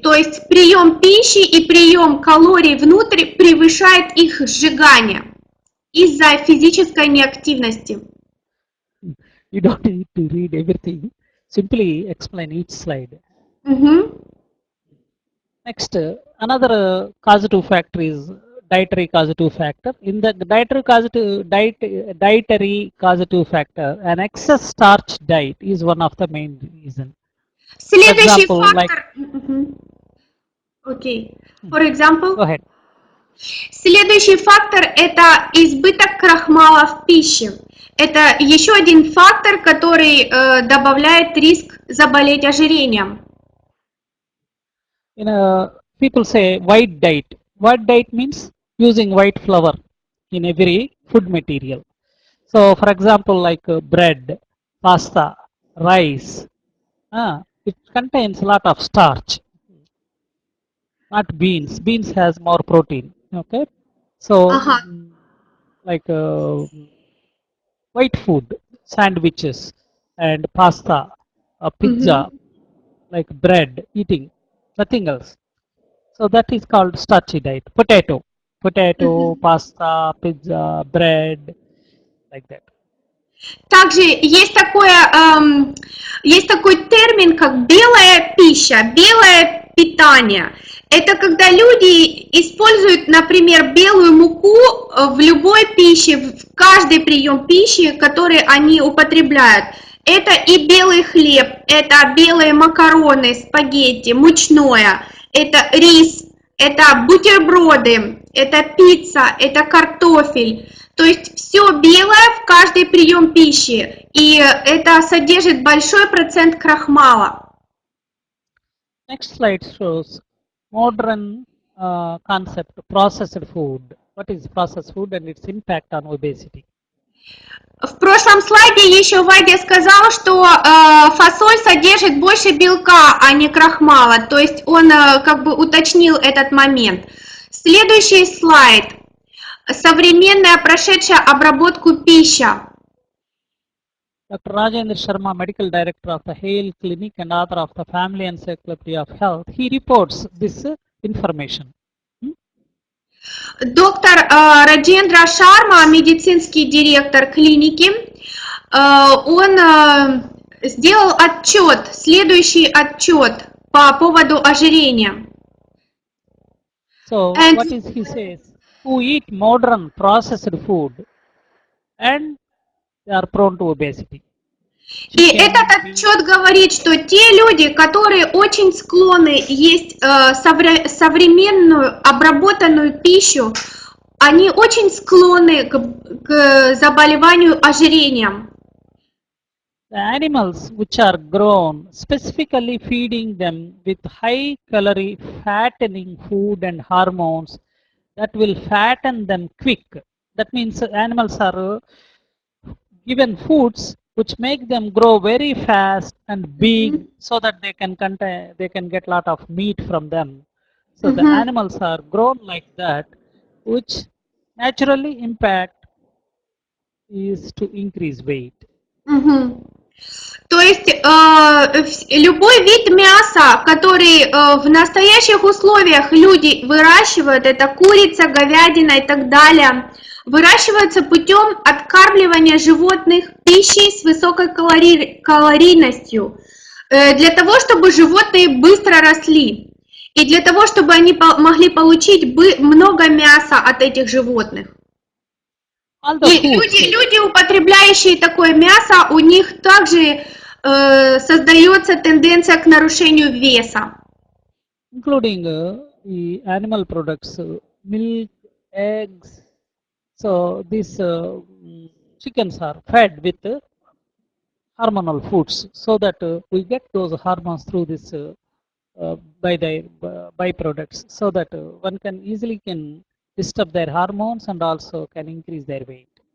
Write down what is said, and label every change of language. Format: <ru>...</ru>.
<ru>То есть прием пищи и прием калорий внутрь превышает их сжигание из-за физической неактивности.</ru> <en>You don't need to read everything. Simply explain each slide. Next, another causative factor is dietary causative factor. In the dietary causative factor, an excess starch diet is one of the main reasons.</en> <ru>Следующий фактор.</ru> <en>Okay. For example. Go ahead.</en> <ru>Следующий фактор – это избыток крахмала в пище. Это еще один фактор, который добавляет риск заболеть ожирением.</ru> <en>People say white diet. White diet means using white flour in every food material. So, for example, like bread, pasta, rice, it contains a lot of starch. not beans. Beans has more protein. Okay, so Ага. like white food, sandwiches and pasta, pizza, Мгм. like bread, eating, nothing else. So that is called starchy diet. Potato, Мгм. pasta, pizza, bread, like that.</en> <ru>Также есть такой термин, как белая пища, белое питание. Это когда люди используют, например, белую муку в любой пище, в каждый прием пищи, который они употребляют. Это и белый хлеб, это белые макароны, спагетти, мучное, это рис, это бутерброды, это пицца, это картофель. То есть все белое в каждый прием пищи, и это содержит большой процент крахмала.</ru> <en>Next slide shows modern concept processed food. What is processed food and its impact on obesity?</en> <ru>В прошлом слайде еще Вадя сказал, что фасоль содержит больше белка, а не крахмала. То есть он как бы уточнил этот момент. Следующий слайд. Современная прошедшая обработку пища.</ru> <en>Dr. Rajendra Sharma, Medical Director of the Hale Clinic and author of the Family Encyclopedia of Health, he reports this information.</en> <ru>Доктор Раджендра Шарма, медицинский директор клиники, он сделал отчет, следующий отчет по поводу ожирения.</ru> <en>So And what is he says? Who eat modern processed food and they are prone to obesity.</en> <ru>И этот отчет говорит, что те люди, которые очень склонны есть современную обработанную пищу, они очень склонны к заболеванию ожирением.</ru> <en>The animals which are grown, specifically feeding them with high calorie fattening food and hormones that will fatten them quick. That means animals are given foods which make them grow very fast and big so that they can get lot of meat from them. So the animals are grown like that, which naturally impact is to increase weight.</en> <ru>То есть любой вид мяса, который в настоящих условиях люди выращивают, это курица, говядина и так далее, выращивается путем откармливания животных пищей с высокой калорийностью, для того, чтобы животные быстро росли, и для того, чтобы они могли получить много мяса от этих животных. И люди, употребляющие такое мясо, у них также создается тенденция к нарушению веса.</ru> <en>Including the animal products, milk, eggs. So these chickens are fed with hormonal foods so that we get those hormones through this by the byproducts, so that one can easily disturb their hormones and also can increase their weight.</en>